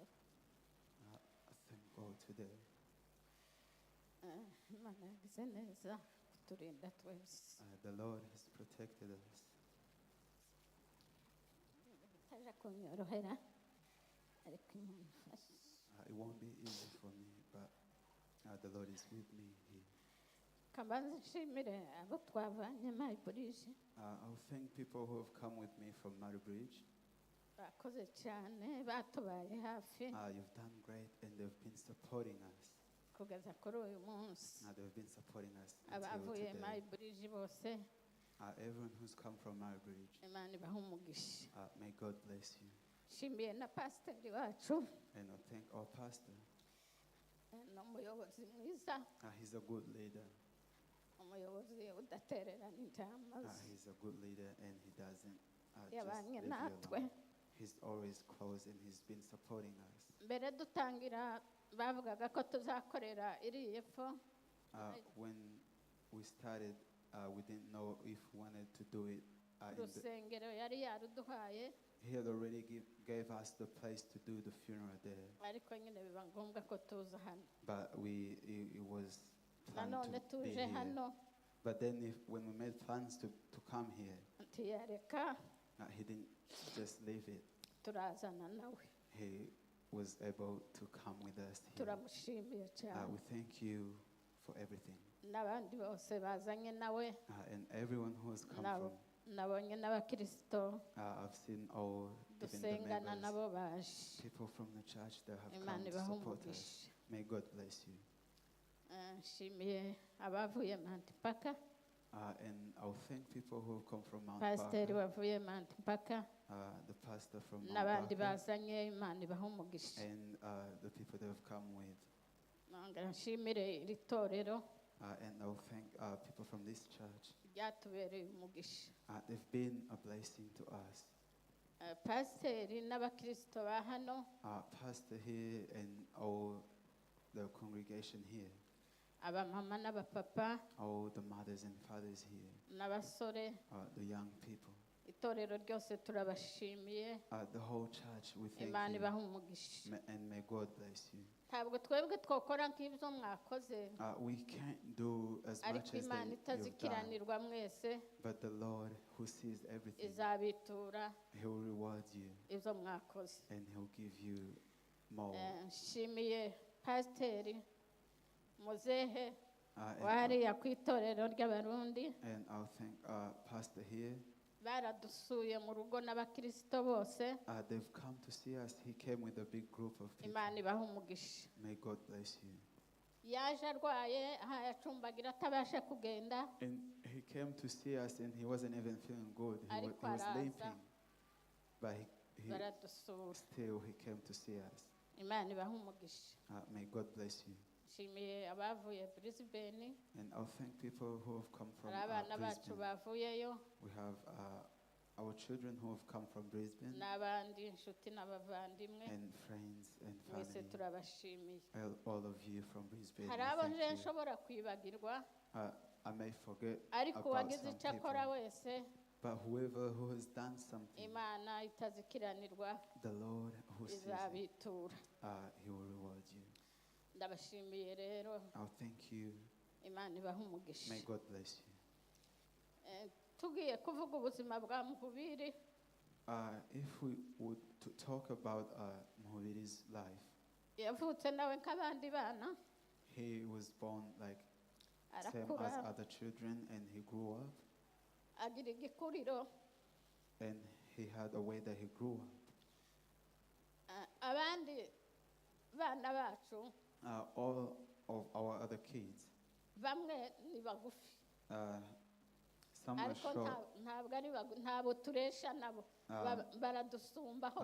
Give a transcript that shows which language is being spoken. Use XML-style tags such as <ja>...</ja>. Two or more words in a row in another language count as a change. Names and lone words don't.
<en>I thank God today.</en> <rw>Imana yagize neza kuturinda twese</rw> <en>The Lord has protected us.</en> <rw>bitaje kunyorohera ariko Imana ifashe.</rw> <en>It won't be easy for me, but the Lord is with me here.</en> <rw>Kabanza nshimire abo twavanye Muhubiri.</rw> <en>I'll thank people who have come with me from Muhubiri.</en> <rw>bakoze cyane batubaye hafi</rw> <en>You've done great, and they've been supporting us.</en> <rw>kugeza kuri uyu munsi</rw> <en>They've been supporting us until</en> <rw>abavuye</rw> <en>today.</en> <rw>Muhubiri bose</rw> <en>Everyone who's come from our bridge,</en> <rw>Imana ibahe umugisha</rw> <en>may God bless you.</en> <rw>nshimiye na pasiteri wacu</rw> <en>And I thank our pastor.</en> <rw>n'umuyobozi mwiza</rw> <en>He's a good leader.</en> <rw>umuyobozi udatererana intama</rw> <en>He's a good leader, and he doesn't just yabanye leave you natwe alone. He's always close, and he's been supporting us.</en> <rw>mbere dutangira bavugaga ko tuzakorera iri epfo</rw> <en>When we started, we didn't know if we wanted to do it.</en> <rw>urusengero yari yaruduhaye</rw> <en>He had already gave us the place to do the funeral there,</en> <rw>ariko nyine biba ngombwa ko tuza hano</rw> <en>but it was planned</en> <rw>nanone</rw> <en>to be</en> <rw>tuje</rw> <en>here.</en> <rw>hano</rw> <en>But then when we made plans to come here,</en> <rw>ntiyareka</rw> <en>he didn't just leave it.</en> <rw>turazana nawe</rw> <en>He was able to come with us here.</en> <rw>turamushimiye cyane</rw> <en>We thank you for everything.</en> <rw>n'abandi bose bazanye nawe</rw> <en>And everyone who has come</en> <rw>nabo</rw> <en>from,</en> <rw>nabonye n'abakirisito</rw> <en>I've seen all, even the</en> <rw>dusengana</rw> <en>members,</en> <rw>nabo baje</rw> <en>people from the church that have come</en> <rw>Imana</rw> <en>to</en> <rw>ibahe</rw> <en>support us.</en> <rw>umugisha</rw> <en>May God bless you.</en> <rw>nshimiye abavuye Mantipaka</rw> <en>And I'll thank people who have come from Mount</en> <rw>pasiteri</rw> <en>Barker,</en> <rw>wavuye Mantipaka</rw> <en>the pastor from Mount</en> <rw>n'abandi</rw> <en>Barker,</en> <rw>bazanye Imana ibahe umugisha</rw> <en>and the people that have come with.</en> <rw>nongera nshimire iri torero</rw> <en>And I'll thank people from this church.</en> <rw>ryatubereye umugisha</rw> <en>They've been a blessing to us.</en> <rw>pasiteri n'abakirisito ba hano</rw> <en>Pastor here and all the congregation here,</en> <rw>abamama n'abapapa</rw> <en>all the mothers and fathers here,</en> <rw>n'abasore</rw> <en>the young people,</en> <rw>itorero ryose turabashimiye</rw> <en>the whole church, we thank</en> <rw>Imana</rw> <en>you.</en> <rw>ibahe umugisha</rw> <en>And may God bless you.</en> <rw>ntabwo twebwe twakora nk'ibyo mwakoze</rw> <en>We can't do as much</en> <rw>ariko</rw> <en>as</en> <rw>Imana</rw> <en>you've done,</en> <rw>itazikiranirwa mwese</rw> <en>but the Lord who sees everything,</en> <rw>izabitura</rw> <en>He will reward you,</en> <rw>ibyo mwakoze</rw> <en>and He'll give you more.</en> <rw>nshimiye pasiteri muzehe</rw> <en>And</en> <rw>wariya ku itorero ry'abarundi</rw> <en>I'll thank Pastor here.</en> <rw>baradusuye mu rugo n'abakirisito bose</rw> <en>They've come to see us. He came with a big group of people.</en> <rw>Imana ibahe umugisha</rw> <en>May God bless you.</en> <rw>yaje arwaye aha yacumbagira atabasha kugenda</rw> <en>And he came to see us, and he wasn't even feeling good. He</en> <rw>Ariko</rw> <en>was</en> <rw>araza.</rw> <en>limping, but he</en> <rw>baradusura</rw> <en>still he came to see us.</en> <rw>Imana ibahe umugisha</rw> <en>May God bless you.</en> <rw>nshimiye abavuye Brisbane</rw> <en>And I'll thank people who have come from</en> <rw>hari abana bacu</rw> <en>Brisbane.</en> <rw>bavuyeyo</rw> <en>We have our children who have come from Brisbane,</en> <rw>n'abandi inshuti n'abavandimwe</rw> <en>and friends and</en> <rw>mwese</rw> <en>family.</en> <rw>turabashimiye</rw> <en>All of you from Brisbane.</en> <rw>hari</rw> <en>we</en> <rw>abo</rw> <en>thank</en> <rw>nje</rw> <en>you.</en> <rw>nshobora kwibagirwa</rw> <en>I may forget</en> <rw>ariko</rw> <en>about</en> <rw>uwagize</rw> <en>some</en> <rw>icyo akora</rw> <en>people,</en> <rw>wese</rw> <en>but whoever who has done something,</en> <rw>Imana itazikiranirwa</rw> <en>the Lord who sees it,</en> <rw>izabitura</rw> <en>He will reward you.</en> <rw>ndabashimiye rero</rw> <en>I'll thank you.</en> <rw>Imana ibahe umugisha</rw> <en>May God bless you.</en> <rw>tugiye kuvuga ubuzima bwa Muhubiri</rw> <en>If we would to talk about Muhubiri's life,</en> <rw>yavutse nawe nk'abandi bana</rw> <en>he was born like same as</en> <rw>arakura</rw> <en>other children, and he grew up,</en> <rw>agira igikuriro</rw> <en>and he had a way that he grew up.</en> <rw>abandi bana bacu</rw> <en>All of our other kids,</en> <rw>bamwe ni bagufi</rw> <en>some are</en> <rw>ariko</rw> <en>short.</en> <rw>ntabwo ari ntabo turesha nabo baradusumbaho</rw>